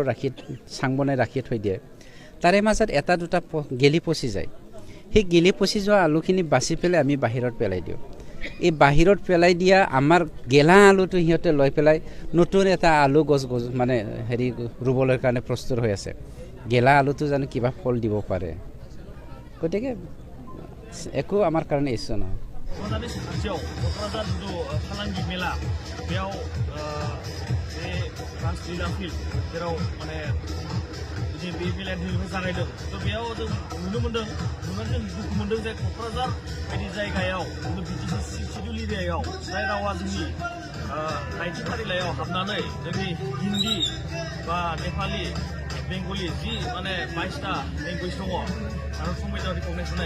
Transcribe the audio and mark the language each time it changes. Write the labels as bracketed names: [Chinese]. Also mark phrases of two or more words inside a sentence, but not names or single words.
[Assamese] চাং বনাই ৰাখি থৈ দিয়ে তাৰে মাজত এটা দুটা গেলি পচি যায় সেই গেলি পচি যোৱা আলুখিনি বাছি পেলাই আমি বাহিৰত পেলাই দিওঁ এই বাহিৰত পেলাই দিয়া আমাৰ গেলা আলুটো সিহঁতে লৈ পেলাই নতুন এটা আলু গছ মানে হেৰি ৰুবলৈ কাৰণে প্ৰস্তুত হৈ আছে গেলা আলুটো জানো কিবা ফল দিব পাৰে গতিকে একো আমাৰ কাৰণে ইচ্ছা নহয় [Bodo] जायगायाव BTC शिडुल एरियायाव जाय रावा जोंनि 90 फारिलायाव हाबनानै जोंनि हिन्दी बा नेपाली बेंगलि जि माने 22टा लेंगुवेज दङ आरो संबिधान रिकगनाइज होनाय